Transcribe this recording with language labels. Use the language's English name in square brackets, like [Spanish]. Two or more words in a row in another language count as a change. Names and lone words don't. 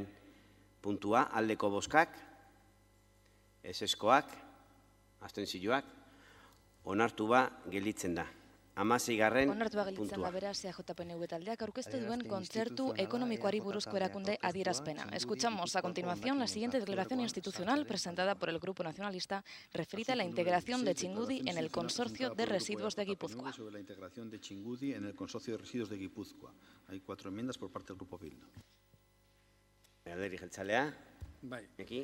[Basque] puntua aldeko bozkak, ezezkoak, abstentzioak, onartua gelditzen da. 16. Onartua gelditzen da beraz EAJ-PNV taldeak aurkeztu duen kontzertu ekonomikoari buruzko erakunde adierazpena. [Spanish] Escuchamos a continuación la siguiente declaración institucional presentada por el Grupo Nacionalista referida a la integración de Txingudi en el Consorcio de Residuos de Guipúzcoa. Sobre la integración de Txingudi en el Consorcio de Residuos de Guipúzcoa. Hay 4 enmiendas por parte del Grupo Bildu. Alderdi Jeltzalea. Aquí.